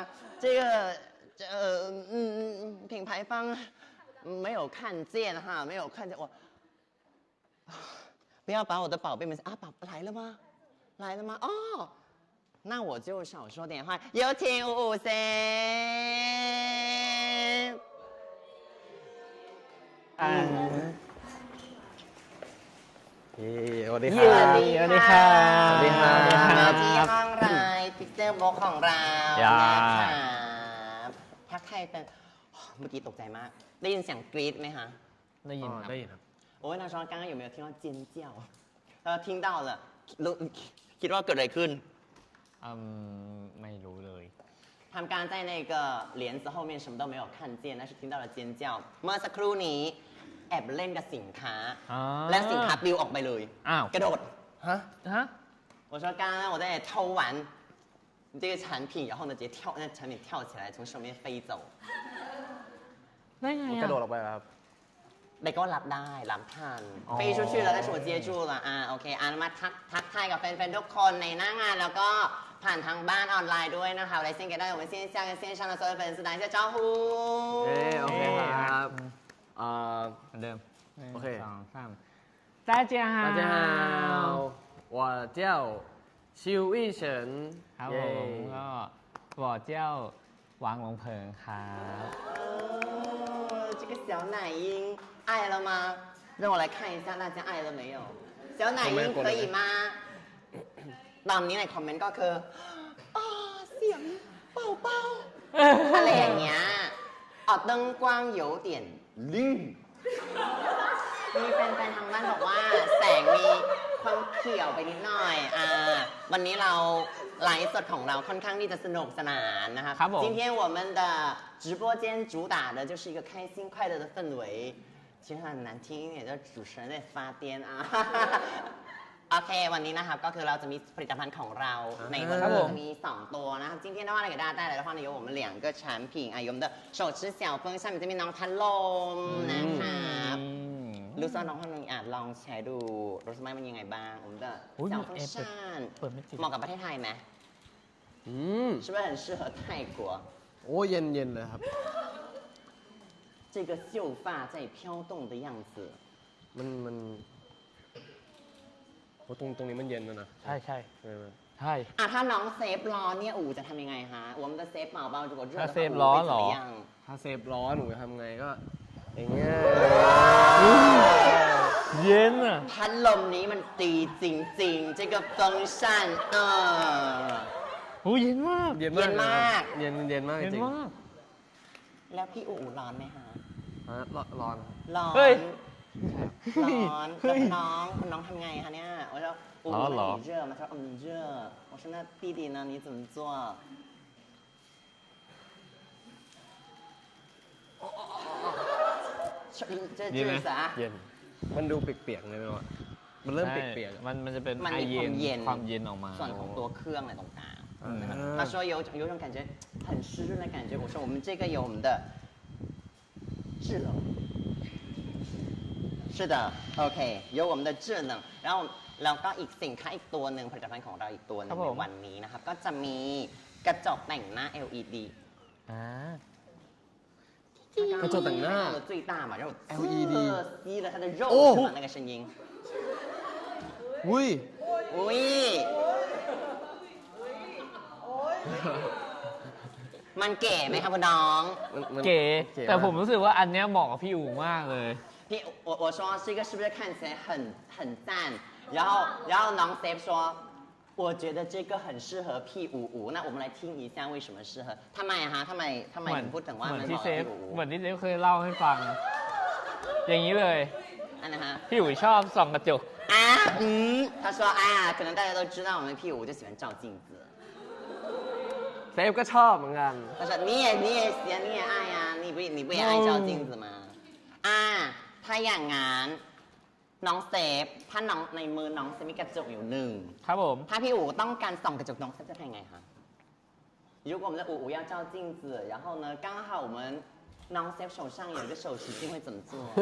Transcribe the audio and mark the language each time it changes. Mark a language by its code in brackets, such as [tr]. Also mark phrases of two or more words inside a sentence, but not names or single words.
[zh] 这个品牌方没有看见哈，没有看见我。不要把我的宝贝们来了吗？来了吗？哦，那我就少说点话，有请55先。 [th] สวัสดีครับ สวัสดีค่ะ สวัสดีครับ มาที่ห้องรายพิกเซลบล็อกของเรานะครับทักทายเป็นเมื่อกี้ตกใจมาก ได้ยินเสียงกรี๊ดไหมคะ ได้ยินครับ โอ้ยนาชอน [zh] 刚刚有没有听到尖叫听到了 [th] คิดว่าเกิดอะไรขึ้น ไม่รู้เลย [zh] 他们刚刚在那个帘子后面什么都没有看见，但是听到了尖叫。 [th] เมื่อสักครู่นี้แอบเล่นกับสินค้าและสินค้าปลิวออกไปเลยกระโดด [zh] 我说刚刚我在偷玩这个产品，然后呢直接那产品跳起来从手面飞走。 [th] ได้ไงกระโดดออกไปครับ แต่ก็รับได้รับทัน [zh] 飞出去了但是我接住了 [th] โอเคมาทักทายกับแฟนๆทุกคนในหน้างานแล้วก็ผ่านทางบ้านออนไลน์ด้วยนะคะ [zh] 来先给到我们线下跟线上的所有粉丝打一下招呼 [th] โอเคครับเหมือนเดิมโอเค2 3 [zh] 大家好大家好我叫 [th] ชิวอี้เฉิน ครับผมก็บอกเจ้าหวังหลงเพิงครับ [zh] 这个小奶音爱了吗？让我来看一下大家爱了没有？小奶音可以吗？ [th] ตอนนี้ในคอมเมนต์ก็คือเสียงเบาๆอะไรอย่างเงี้ย [zh] 灯光有点绿 [th] มีแฟนๆทางบ้านบอกว่าแสงมีความเขียวไปนิดหน่อยวันนี้เราไล ฟ์สดของเราค่อนข้างที่จะสนุกสนานนะคะ [zh] 今天我们的直播间主打的就是一个开心快乐的氛围其实很难听一点就主持人在发癫 [th] โอเควันนี้นะครับก็คือเราจะมีผลิตภัณฑ์ของเราในวันนี้จะมี2ตัวนะครับ [zh] 今天的话呢给大家带来的话呢有我们2个产品有我们的手持小风扇 [th] จะมีน้องพัดลมนะครับรู้สึกน้องพัดลมลองใช้ดูรู้สึกไหมมันยังไงบ้าง [zh] 我们的小风扇 [th] เหมาะกับประเทศไทยไหม [zh] 是不是很适合泰国 [th] โอ้เย็นเลยครับ [zh] 这个秀发在飘动的样子 [th] มันตรงนี้มันเย็นนะ ใช่ใช่ ถ้าน้องเซฟร้อนเนี่ยจะทำยังไงฮะ [zh] 我们的 [th] เซฟเบาๆ [zh] 如果热的话 [th] ถ้าเซฟร้อนเหรอ ถ้าเซฟร้อนหนูจะทำไงก็อย่างเงี้ย เย็น พัดลมนี้มันดีจริงๆ [zh] 这个风扇 [th] โอ้เย็นมาก เย็นมากจริง แล้วพี่อู๋ร้อนไหมฮะ ร้อน เฮ้ย ร้อนแล้วน้องทำไงคะเนี่ย [zh] 我说อู๋很热嘛他说热我说那弟弟呢你怎么做这是啥 [th] เย็นมันดูเปียกๆเลยไหมวะมันเริ่มเปียก ๆมันจะเป็นไอเย็นความเย็นออกมา ส่วนของตัวเครื่องอะไรตรงกลาง [zh] 他说有种感觉很湿润的感觉我说我们这个有我们的制冷是的 [th] โอเค [zh] 有我们的智能 [th] แล้วก็อีกสินค้าอีกตัวหนึ่งผลิตภัณฑ์ของเราอีกตัวหนึ่งในวันนี้นะครับก็จะมีกระจกแต่งหน้า LED อ่า กระจกแต่งหน้า [zh] 最大嘛然后 LED 吸了它的肉是吗那个声音 [th] อุ้ย อุ้ยมันเก๋ไหมครับคุณน้อง เก๋แต่ผมรู้สึกว่าอันเนี้ยเหมาะกับพี่อู๋มากเลย [zh] พี่我说这个是不是看起来很赞然后น้องเซฟ说我觉得这个很适合屁五五那我们来听一下为什么适合 [th] ทำไมอะฮะทำไมถึงพูดถึงว่ามันเหมาะกับพี่อู๋ เหมือนที่เซฟเคยเล่าให้ฟัง อย่างนี้เลย อันนะฮะ พี่อู๋ชอบส่องกระจก [zh] 他说哎呀可能大家都知道我们屁五就喜欢照镜子 [th] เซฟก็ชอบเหมือนกัน [zh] 他说你也喜欢你也爱呀你不也爱照镜子吗 [th] ถ้าอย่างงั้นน้องเซฟถ้าน้องในมือน้องเซฟมีกระจกอยู่หนึ่ง ครับผม ถ้าพี่อู๋ต้องการส่องกระจกน้องเซฟจะทำยังไงคะ [zh] 如果我们的五要照镜子然后呢刚好我们 [th] น้องเซฟ [zh] 手上有一个手持镜会怎么做